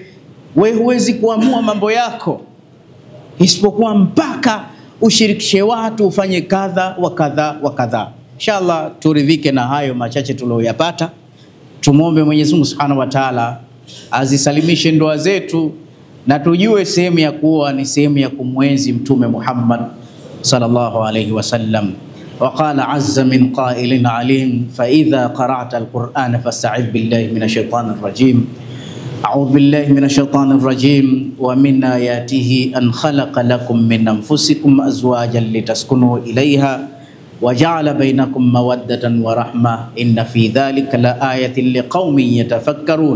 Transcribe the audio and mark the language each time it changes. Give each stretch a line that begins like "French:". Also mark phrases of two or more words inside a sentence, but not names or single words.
Swahili: Wewe huwezi kuamua mambo yako isipokuwa mpaka ushirikishe watu, ufanye kadha wa kadha wa kadha. Inshallah turidhike na hayo machache tuliyopata. Tumuombe Mwenyezi Mungu
Arabic: سبحانه وتعالى
Swahili: azisalimishe ndoa zetu, na tujue sehemu ya kuwa ni sehemu ya kumwenzi Mtume Muhammad
Arabic: صلى الله عليه وسلم. وقال عز من قائل عليم فإذا قرأت القرآن فاستعذ بالله من الشيطان الرجيم. أعوذ بالله من الشيطان الرجيم. ومن آياته أن خلق لكم من أنفسكم أزواجا لتسكنوا إليها وجعل بينكم مودة ورحمة إن في ذلك لآية لقوم يتفكرون.